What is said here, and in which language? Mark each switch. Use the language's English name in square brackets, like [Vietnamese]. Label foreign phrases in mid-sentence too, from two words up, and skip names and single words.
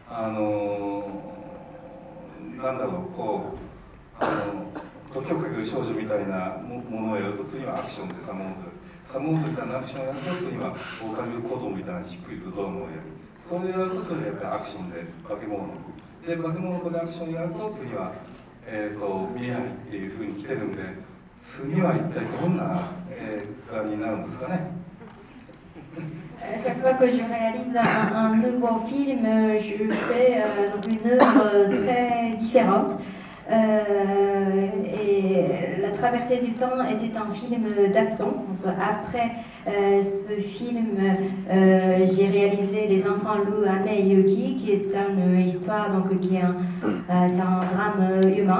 [Japanese] なんだろう、こう時をかける少女みたいなものをやると次はアクションでサモーズみたいなアクションをやると次は狼の子供みたいなじっくりとドラマをやる。それをやると次はやっぱりアクションで化け物の子で化け物の子でアクションやると次は未来っていうふうに来てるんで、次は一体どんな映画になるんですかね。 [French] Chaque fois que je réalise un nouveau film, je fais une œuvre très différente. Et La traversée du temps était un film d'action. Après ce film, j'ai réalisé Les enfants loups, Ame et Yuki, qui est une histoire, donc, qui est un drame humain.